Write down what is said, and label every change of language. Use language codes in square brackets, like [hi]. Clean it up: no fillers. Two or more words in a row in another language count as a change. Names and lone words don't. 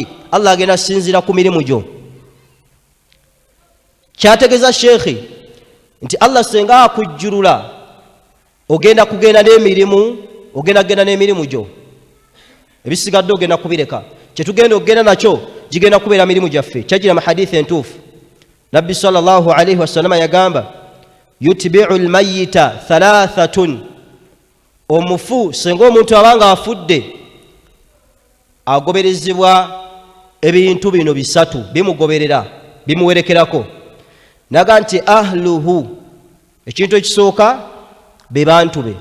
[lg] Allah agenda asinziira ku mirimu gyo. Kyategeeza Sheikhi nti Allah senga akujjulula, ogenda kugenda n'emirimu, ogenda kugenda n'emirimu gyo, ebisigadde ogenda kubireka. Kyetugenda okugenda nakyo gigenda kubeera mirimu gyaffe. Kyagira mu hadithi entuufu, Nabbi [ar] صلى الله عليه وسلم [lg] yagamba [ar] يتبع الميت ثلاثة, [lg] omufu senga omuntu abanga afudde agoberezebwa ebintu bino bisatu, bimugoberera bimuwerekerako. Naga nti ahluhu, ekintu ekisooka be bantu be.